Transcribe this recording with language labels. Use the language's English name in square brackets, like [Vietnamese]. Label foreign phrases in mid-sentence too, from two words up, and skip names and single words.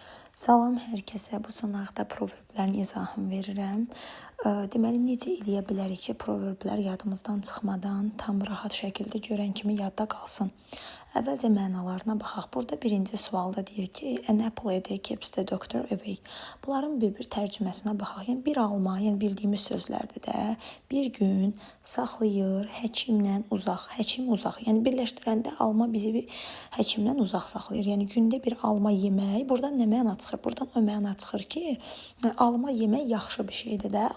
[Azerbaijani] Salam hər kəsə. Bu sınaqda proverblərin izahını verirəm. Deməli, necə eləyə bilərik ki, proverblər yadımızdan çıxmadan tam rahat şəkildə görən kimi yadda qalsın? Əvvəlcə mənalarına baxaq. Burada birinci sualda deyir ki, [English] an apple a day keeps the doctor away. [Azerbaijani] Bunların bir tərcüməsinə baxaq. Yəni bir alma, yəni bildiyimiz sözlərdir də. Bir gün saxlayır, həkimlə uzaq, həkim uzaq. Yəni birləşdirəndə alma bizi bir həkimdən uzaq saxlayır. Yəni gündə bir alma yemək, buradan nə məna çıxır? Buradan o məna çıxır ki, alma yemək yaxşı bir şeydir də.